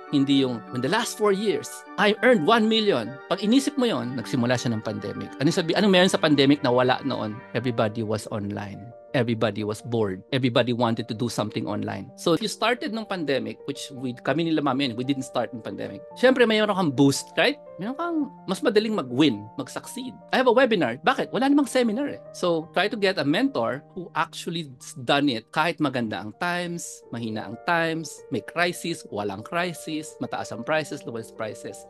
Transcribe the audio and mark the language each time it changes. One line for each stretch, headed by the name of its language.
Filipino: Hindi yung,
English: in the last 4 years, I earned 1 million.
Filipino: Pag inisip mo yon, nagsimula siya ng pandemic. Anong meron sa pandemic na wala noon?
English: Everybody was online. Everybody was bored. Everybody wanted to do something online. So if you started ng pandemic, which
Filipino: kami nila Mami,
English: we didn't start in pandemic.
Filipino: Siyempre, mayroon kang boost, right? Mayroon kang mas madaling mag-win, mag-succeed.
English: I have a webinar.
Filipino: Bakit? Wala namang seminar eh.
English: So try to get a mentor who actually done it
Filipino: kahit maganda ang times, mahina ang times, may crisis, walang crisis, mataas ang prices,
English: lowest prices.